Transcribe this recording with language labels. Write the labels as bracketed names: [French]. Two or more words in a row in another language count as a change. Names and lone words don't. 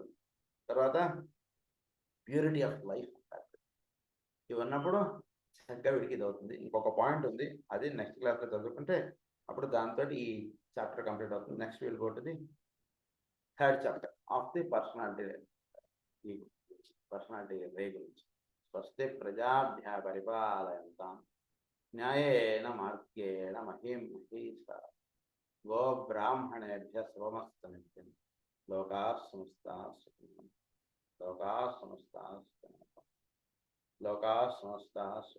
[Telugu] తర్వాత [English] purity of life [Telugu] అంటారు. ఇవన్నప్పుడు చక్కగా వీడికి ఇది అవుతుంది. ఇంకొక పాయింట్ ఉంది, అది [English] next classlo [Telugu] చదువుకుంటే అప్పుడు దాంతో ఈ [English] chapter complete [Telugu] అవుతుంది. [English] next we'll go to the third chapter of the personality ray గురించి. [Sanskrit] స్వస్తి ప్రజాభ్య పరిపాలయంతాం న్యాయేన మార్గేణ మహీం మహీషా గో బ్రాహ్మణేభ్య శుభమస్తు నిత్యం. లోకాః సమస్తాః సుఖినో లోకాః సమస్తాః సుఖినో లోకాః సమస్తాః సుఖినో.